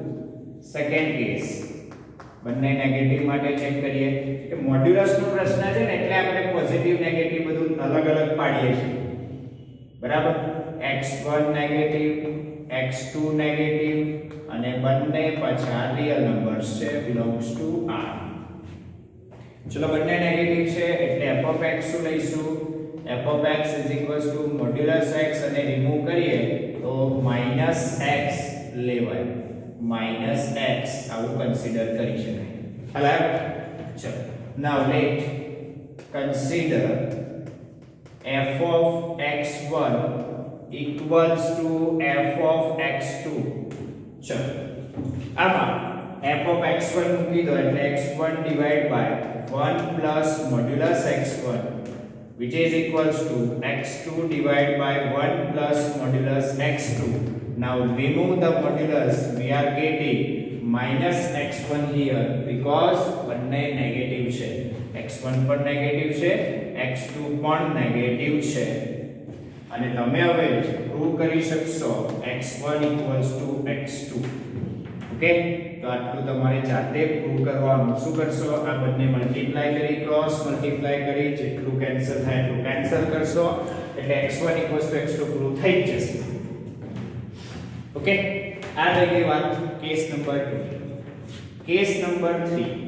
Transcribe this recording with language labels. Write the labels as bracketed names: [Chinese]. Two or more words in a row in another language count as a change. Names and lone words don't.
[Gujarati] કેસ નંબર 2, સેકન્ડ કેસ બંને નેગેટિવ માટે ચેક કરીએ કે મોડ્યુલસનો પ્રશ્ન છે ને એટલે આપણે પોઝિટિવ નેગેટિવ બધું અલગ અલગ પાડીએ છીએ બરાબર x1 નેગેટિવ x2 નેગેટિવ અને બંને પાછા રિયલ નંબર્સ છે [English] belongs to R [Gujarati] ચલો બંને નેગેટિવ છે એટલે f of x શું લઈશું f of x મોડ્યુલસ x અને રિમૂવ કરીએ તો -x લેવાય -x આવું કન્સિડર કરી શકાય ચલો [English] now let consider f of x1 equals to f of x2 [Gujarati] ચલો આમાં f of x1 મૂકી દો એટલે [English] x1 divided by 1 plus modulus x1 which is equals to x2 divided by 1 plus modulus x2. Now remove the modulus, we are getting minus x1 here because [Gujarati] બંને નેગેટિવ છે x1 પણ નેગેટિવ છે x2 પણ નેગેટિવ છે અને તમે હવે પ્રૂવ કરી શકશો x1 x2 ઓકે તો આટલું તમારે જાતે પ્રૂવ કરવાનું શું કરશો આ બંને મલ્ટીપ્લાય કરી ક્રોસ મલ્ટીપ્લાય કરી જેટલું કેન્સલ થાય એટલું કેન્સલ કરશો એટલે x1 x2 પ્રૂવ થઈ જશે ઓકે આ થઈ ગઈ વાત કેસ નંબર 2 કેસ નંબર 3